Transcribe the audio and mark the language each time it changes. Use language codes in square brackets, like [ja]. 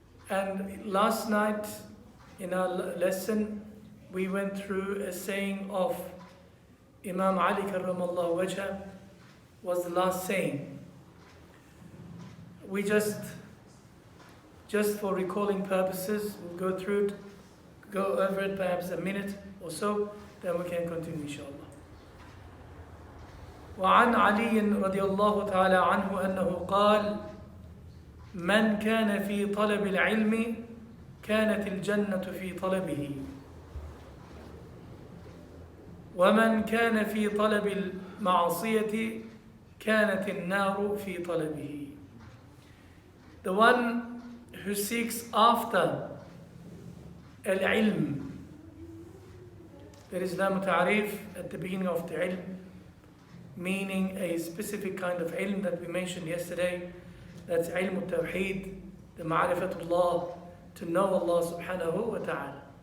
[en] And last night in our lesson we went through a saying of Imam Ali karramallahu wajha, was the last saying. We just for recalling purposes, we'll go over it perhaps a minute or so, then we can continue inshallah. [ar] وعن علي رضي الله تعالى عنه أنه قال من كان في طلب العلم كانت الجنة في طلبه ومن كان في طلب المعصية كانت النار في طلبه. [en] The one who seeks after al-ilm, there is no ta'arif at the beginning of the ilm, meaning a specific kind of ilm that we mentioned yesterday. That's ilm al-tawheed, the ma'rifatullah, to know Allah subhanahu wa ta'ala.